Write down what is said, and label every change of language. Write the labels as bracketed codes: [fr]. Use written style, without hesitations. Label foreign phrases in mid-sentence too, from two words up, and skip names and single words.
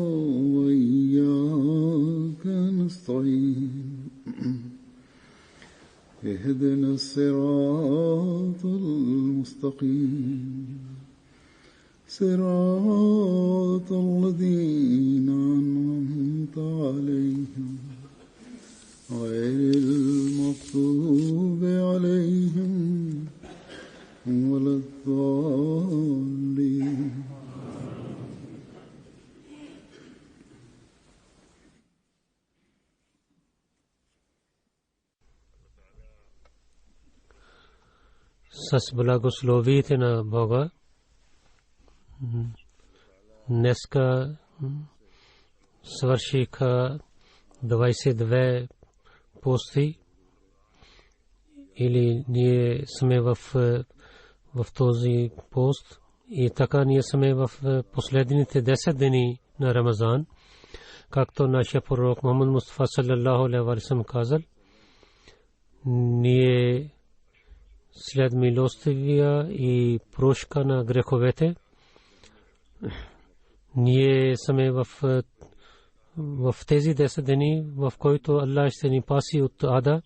[ar] وإياك نستعين اهدنا الصراط المستقيم صراط الذين أنعمت عليهم غير المغضوب عليهم ولا الضالين. [bg] С благословите на Бога днеска свършиха 22 пости или ние сме в този пост и така ние сме в последните 10 дни на Рамазан, както нашия пророк Мухаммад Мустафа [ar] صلى الله عليه وسلم [bg] казал, ние след милостивия и прошка на греховете ние сме в тези 10 дни, в който Аллах ще ни паси от ада.